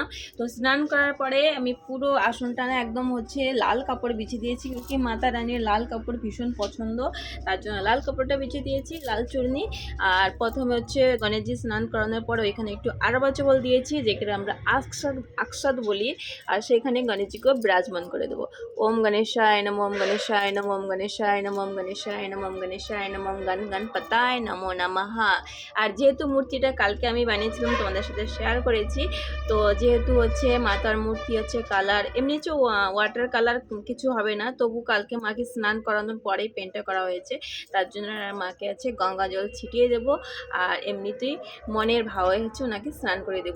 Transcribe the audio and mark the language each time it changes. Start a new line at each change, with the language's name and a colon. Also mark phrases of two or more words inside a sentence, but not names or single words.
Bangla: তো স্নান করার পরে আমি পুরো আসনটা না একদম হচ্ছে লাল কাপড় বিছিয়ে দিয়েছি, কি মাতা রানীর লাল কাপড় ভীষণ পছন্দ, তার জন্য লাল কাপড়টা বিছিয়ে দিয়েছি, লাল চূর্ণি। আর প্রথমে হচ্ছে গণেশজি স্নান করানোর পর ওইখানে একটু আরবা চবল দিয়েছি, যেখানে আমরা আকসাদ বলি। আর সেখানে গণেশজিকে বিরাজমান করে দেবো।
Sanskrit: ওম গণেশায় নম, ওম গণেশায় নম, ওম গণেশায় নম, ওম গণেশায় নম, ওম গণেশায় নম, ওম গণপতায় নমো নমঃ।
Bangla: আর যেহেতু মূর্তিটা কালকে আমি বানিয়েছিলাম, তোমাদের সাথে শেয়ার করেছি, তো যেহেতু হচ্ছে মাতার মূর্তি হচ্ছে কালার এমনি হচ্ছে
English: water color
Bangla: কিছু হবে না, তবু কালকে মাকে স্নান করানোর পরেই পেন্টটা করা হয়েছে, তার জন্য মাকে আছে গঙ্গা জল ছিটিয়ে দেব। আর এমনিতেই মনের ভাবে হচ্ছে ওনাকে স্নান করে দেবো।